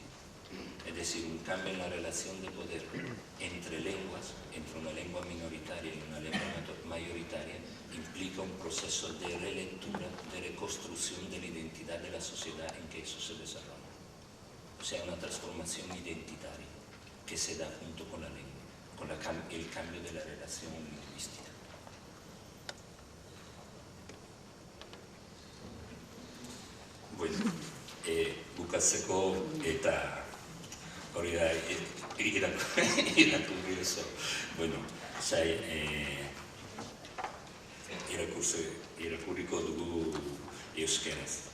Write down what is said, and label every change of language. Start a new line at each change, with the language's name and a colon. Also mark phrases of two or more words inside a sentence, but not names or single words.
Spanish: Es decir, un cambio en la relación de poder entre lenguas, entre una lengua minoritaria y una lengua mayoritaria, implica un proceso de relectura, de reconstrucción de la identidad de la sociedad en que eso se desarrolla. O sea, una transformación identitaria que se da junto con la lengua, con el cambio de la relación lingüística.
Basque: Bueno, bukatzeko eta hori da irakurri oso. Bueno, irakurriko dugu euskeraz.